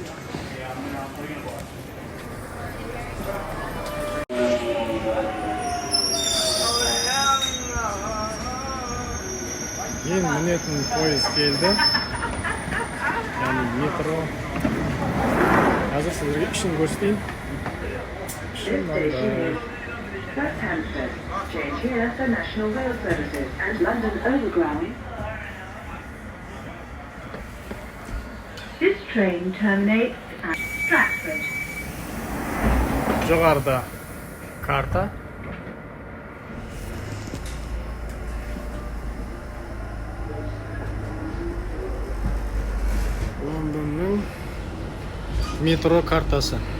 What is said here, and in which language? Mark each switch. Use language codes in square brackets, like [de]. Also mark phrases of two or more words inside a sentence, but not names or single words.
[kk] Мен мінетін пойыз келді. Яғни метро. Қазір сіздерге ішін көрсетейін. Ішін мынандай. [en] West Hampstead, change here for National Rail Services and London Overground. This train terminates at Stratford. [kk] Жоғарыда карта. Лондонның метро картасы.